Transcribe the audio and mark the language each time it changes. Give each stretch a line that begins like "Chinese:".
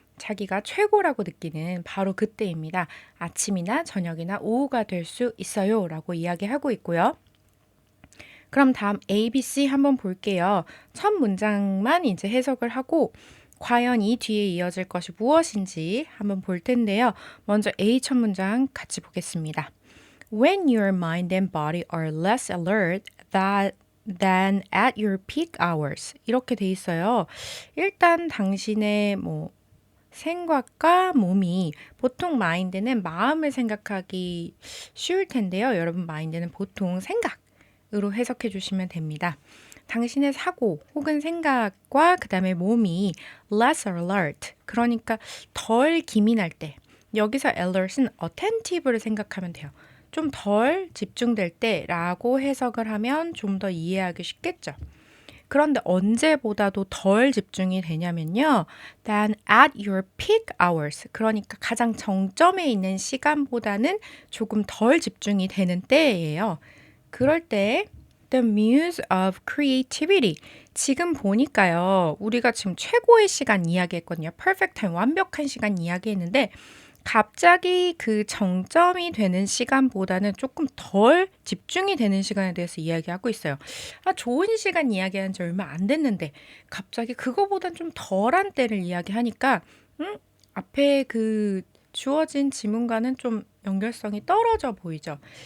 Korean: 자기가 최고라고 느끼는 바로 그때입니다. 아침이나 저녁이나 오후가 될 수 있어요 라고 이야기하고 있고요. 그럼 다음 A, B, C 한번 볼게요. 첫 문장만 이제 해석을 하고 과연 이 뒤에 이어질 것이 무엇인지 한번 볼 텐데요. 먼저 A 첫 문장 같이 보겠습니다.
English: When your mind and body are less alert than at your peak hours.
Korean: 이렇게 돼 있어요. 일단 당신의 생각과 몸이 보통 마인드는 마음을 생각하기 쉬울 텐데요. 여러분 마인드는 보통 생각으로 해석해 주시면 됩니다. 당신의 사고 혹은 생각과 그 다음에 몸이
English: less alert
Korean: 그러니까 덜 기민할 때 여기서 alert은 attentive를 생각하면 돼요. 좀 덜 집중될 때라고 해석을 하면 좀 더 이해하기 쉽겠죠. 그런데 언제보다도 덜 집중이 되냐면요.
English: than at your peak hours.
Korean: 그러니까 가장 정점에 있는 시간보다는 조금 덜 집중이 되는 때예요.
English: 그럴 때 the muse of creativity.
Korean: 지금 보니까요. 우리가 지금 최고의 시간 이야기했거든요.
English: perfect time,
Korean: 완벽한 시간 이야기했는데 갑자기 그 정점이 되는 시간보다는 조금 덜 집중이 되는 시간에 대해서 이야기하고 있어요. 아, 좋은 시간 이야기한 지 얼마 안 됐는데 갑자기 그거보단 좀 덜한 때를 이야기하니까 앞에 그 주어진 지문과는 좀 연결성이 떨어져 보이죠.